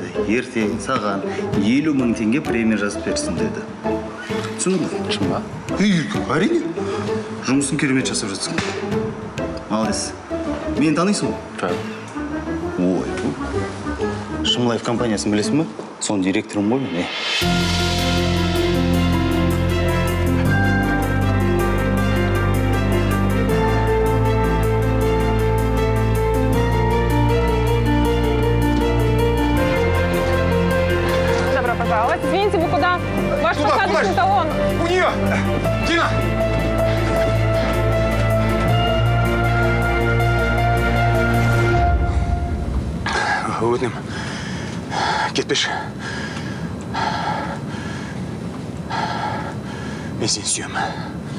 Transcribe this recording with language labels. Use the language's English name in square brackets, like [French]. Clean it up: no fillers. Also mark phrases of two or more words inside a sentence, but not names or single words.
[Kazakh] Ертең саған 50 000 теңге премия жазып берсін деді. Түсіндің бе? Шын ба? Әрине. Жұмысын керемет жасап жатсың. Молодец. Мені танисың ба? Ой, Шымлаев компаниясын білесің бе? Соның директорым ғой мен. [Russian] Извините, вы куда? Ваш посадочный талон. У нее! [Kazakh] Дина! Өтінем. Кетпеші. Мен сені сүйемін.